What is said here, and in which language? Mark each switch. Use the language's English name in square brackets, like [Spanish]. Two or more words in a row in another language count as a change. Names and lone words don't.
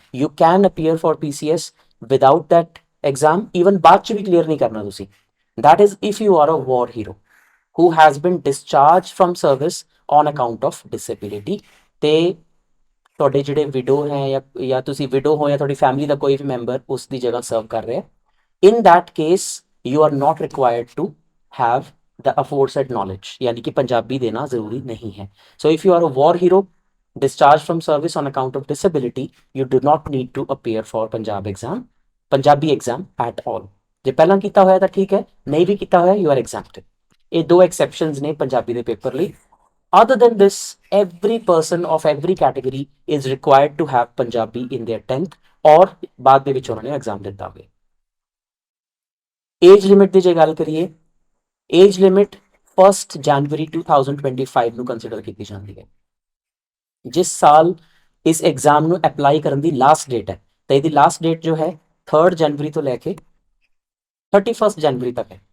[English] you can appear for PCS without that exam, ਈਵਨ [Punjabi] ਬਾਅਦ ਚ ਵੀ ਕਲੀਅਰ ਨਹੀਂ ਕਰਨਾ ਤੁਸੀਂ। [English] that is if you are a war hero who has been discharge from service on account of disability. [Punjabi] ਤੇ ਤੁਹਾਡੇ ਜਿਹੜੇ ਵਿਡੋ ਹੈ ਜਾਂ ਤੁਸੀਂ ਵਿਡੋ ਹੋ ਜਾਂ ਤੁਹਾਡੀ ਫੈਮਿਲੀ ਦਾ ਕੋਈ ਵੀ ਮੈਂਬਰ ਉਸ ਦੀ ਜਗ੍ਹਾ ਸਰਵ ਕਰ ਰਿਹਾ, [English] in that case you are not required to have the aforesaid knowledge, [Hindi] यानी कि पंजाबी देना जरूरी नहीं है। [English] So if you are a war hero discharged from service on account of disability, you do not need to appear for पंजाबी exam at all। [Punjabi] ਜੇ ਪਹਿਲਾਂ ਕੀਤਾ ਹੋਇਆ ਤਾਂ ਠੀਕ ਹੈ, ਨਹੀਂ ਵੀ ਕੀਤਾ ਹੋਇਆ [English] you are exempted। [Punjabi] ਇਹ ਦੋ exceptions ਨੇ ਪੰਜਾਬੀ ਦੇ ਪੇਪਰ ਲਈ। [English] Other than this, every person of every category is required to have Punjabi in their 10th [Punjabi] ਔਰ ਬਾਅਦ ਦੇ ਵਿੱਚ ਉਹਨਾਂ ਨੇ ਐਗਜ਼ਾਮ ਦਿੱਤਾ ਹੋਵੇ। [English] age limit [Punjabi] ਦੀ ਜੇ ਗੱਲ ਕਰੀਏ, [English] age limit [Punjabi] 1 ਜਨਵਰੀ 2025 ਨੂੰ ਕੰਸੀਡਰ ਕੀਤੀ ਜਾਂਦੀ ਹੈ। ਜਿਸ ਸਾਲ ਇਸ ਐਗਜ਼ਾਮ ਨੂੰ ਅਪਲਾਈ ਕਰਨ ਦੀ [English] last date [Punjabi] ਹੈ, ਤਾਂ ਇਹਦੀ [English] last date [Punjabi] ਜੋ ਹੈ 3 ਜਨਵਰੀ ਤੋਂ ਲੈ ਕੇ 31 ਜਨਵਰੀ ਤੱਕ ਹੈ।